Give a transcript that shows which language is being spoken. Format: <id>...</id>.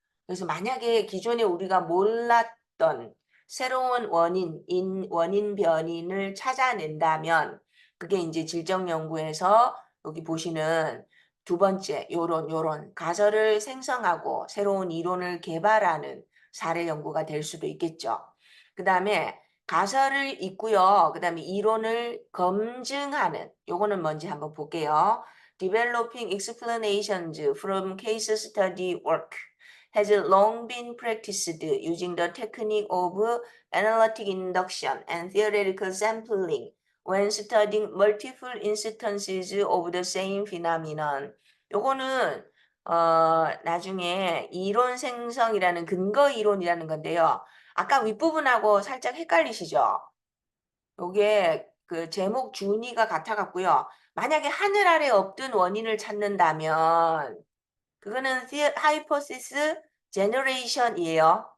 <ko>그래서 만약에 기존에 우리가 몰랐던 새로운 원인 변인을 찾아낸다면 그게 이제 질적 연구에서 여기 보시는 두 번째 요런 가설을 생성하고 새로운 이론을 개발하는 사례 연구가 될 수도 있겠죠. 그다음에 가설을 있고요. 그다음에 이론을 검증하는 요거는 뭔지 한번 볼게요.</ko> <en>Developing explanations from case study work has long been practiced using the technique of analytic induction and theoretical sampling when studying multiple instances of the same phenomenon.</en> <ko>요거는 나중에 이론 생성이라는 근거 이론이라는 건데요. 아까 윗부분하고 살짝 헷갈리시죠? 요게 그 제목 준이가 같아 갖고요. 만약에 하늘 아래 없던 원인을 찾는다면 그거는 hypothesis generation이에요.</ko>